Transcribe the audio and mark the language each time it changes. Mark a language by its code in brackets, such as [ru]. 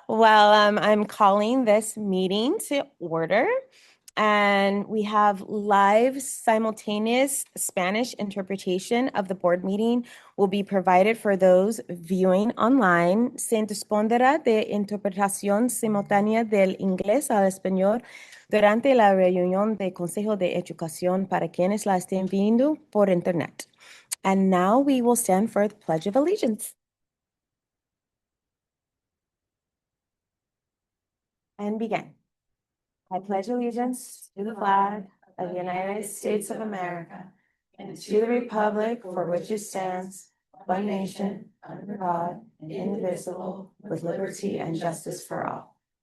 [en] Well, I'm calling this meeting to order, and we have live simultaneous Spanish interpretation of the board meeting will be provided for those viewing online. [es] Se dispondrá de interpretación simultánea del inglés al español durante la reunión de Consejo de Educación para quienes la estén viendo por internet. [en] And now we will stand for the Pledge of Allegiance. And begin. I pledge allegiance to the flag of the United States of America and to the republic for which it stands, one nation, under God, indivisible, with liberty and justice for all.